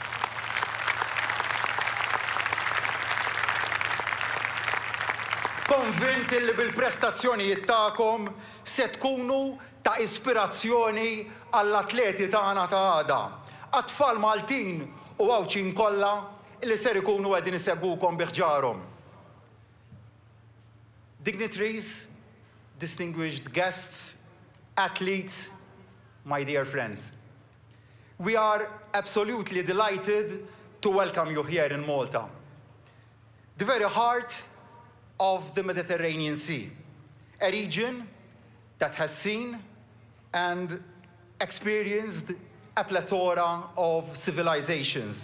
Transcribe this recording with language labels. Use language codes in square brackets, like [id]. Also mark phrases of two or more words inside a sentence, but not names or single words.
[mt] Konvinti li bil-prestazzjonijiet tagħkom se tkunu ta' ispirazzjoni għall-atleti tagħna ta' għada. Għat-tfal Maltin u għawċin kollha li ser ikunu qegħdin isegwukom bi ħġarhom. [en] Dignitaries, distinguished guests, athletes, my dear friends. We are absolutely delighted to welcome you here in Malta, the very heart of the Mediterranean Sea, a region that has seen and experienced a plethora of civilizations.